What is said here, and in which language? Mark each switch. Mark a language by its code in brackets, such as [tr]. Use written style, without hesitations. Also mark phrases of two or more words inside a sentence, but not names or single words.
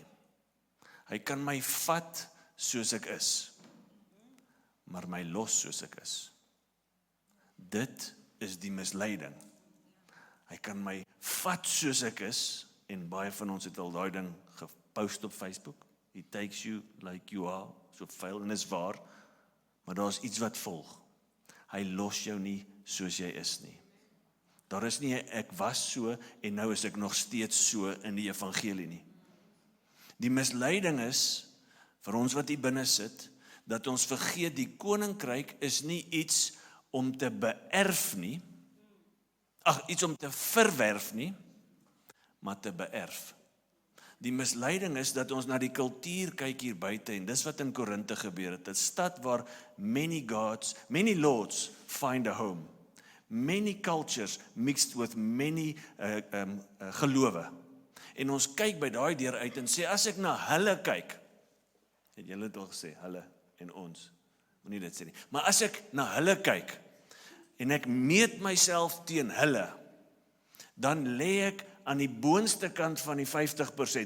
[af] Hy kan my vat soos ek is, maar my los soos ek is. Dit is die misleiding. Hy kan my vat soos ek is, en baie van ons het al daai ding gepost op Facebook. [en] He takes you like you are, [af] so vuil en is waar, maar daar is iets wat volg. Hy los jou nie soos jy is nie. Daar is nie ek was so en nou is ek nog steeds so in die evangelie nie. Die misleiding is, vir ons wat hier binne sit, dat ons vergeet die koninkryk is nie iets om te beerf nie, iets om te verwerf nie, maar te beerf. Die misleiding is dat ons na die kultuur kyk hier buite, en dis wat in Korinthe gebeur het, 'n stad waar [en] many lords find a home, many cultures mixed with many [af] gelowe. En ons kyk by daai deur uit en sê, as ek na hulle kyk, het julle dit al gesê, hulle en ons, moenie dit sê nie, maar as ek na hulle kyk, en ek meet myself teen hulle, dan lê ek aan die boonste kant van die 50%.